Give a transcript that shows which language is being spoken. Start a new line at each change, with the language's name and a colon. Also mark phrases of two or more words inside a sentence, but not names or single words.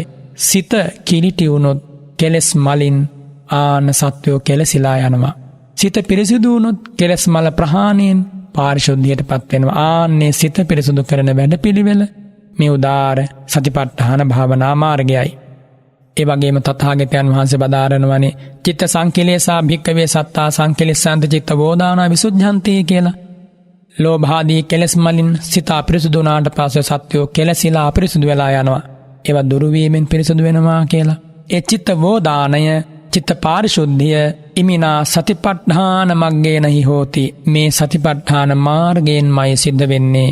Sinhala: සිත කිලිටි වුණොත් කෙලෙස් මලින් ආන සත්වෝ කෙලසිලා යනවා. සිත පිරිසිදු වුණොත් කෙලෙස් මල ප්‍රහාණයෙන් පාරිශුද්ධියට පත් වෙනවා. ආන්නේ සිත පිරිසිදු කරන වැඩපිළිවෙල මේ උදාර සතිපට්ඨාන භාවනා මාර්ගයයි. ඒ වගේම තථාගතයන් වහන්සේ බදාරනවනේ
Pali: චිත්ත සංකිලේසා භික්කවේ සත්තා සංකිලෙස්සන්ත චිත්ත වෝදානා විසුද්ධන්ති කියලා.
Sinhala: ලෝභාදී කෙලෙස් මලින් සිත අපිරිසුදු වුණාට පස්සේ සත්වෝ කෙලසිලා අපිරිසුදු වෙලා යනවා. ඒවා දුරු වීමෙන් පිරිසුදු වෙනවා කියලා. ඒ චිත්ත වෝදානය, චිත්ත පාරිශුද්ධිය
Pali: ඉමිනා සතිපට්ඨාන මග්ගේනහි හෝති.
Sinhala: මේ සතිපට්ඨාන මාර්ගයෙන්මයි සිද්ධ වෙන්නේ.